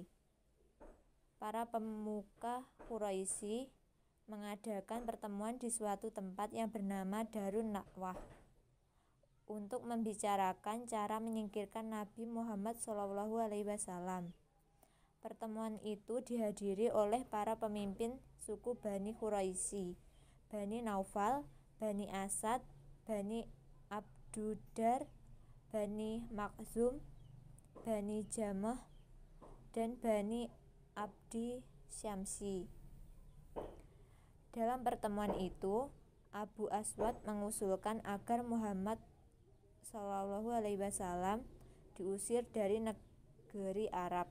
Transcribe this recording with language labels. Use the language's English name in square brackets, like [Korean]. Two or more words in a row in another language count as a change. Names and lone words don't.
[Indonesian] Para pemuka Quraisy mengadakan pertemuan di suatu tempat yang bernama Darun Nadwah untuk membicarakan cara menyingkirkan Nabi Muhammad SAW. Pertemuan itu dihadiri oleh para pemimpin suku Bani Quraisy, Bani Naufal, Bani Asad, Bani Abdudar, Bani Makhzum, Bani Jamah, dan Bani Abdi Syamsi. Dalam pertemuan itu, Abu Aswad mengusulkan agar Muhammad SAW diusir dari negeri Arab.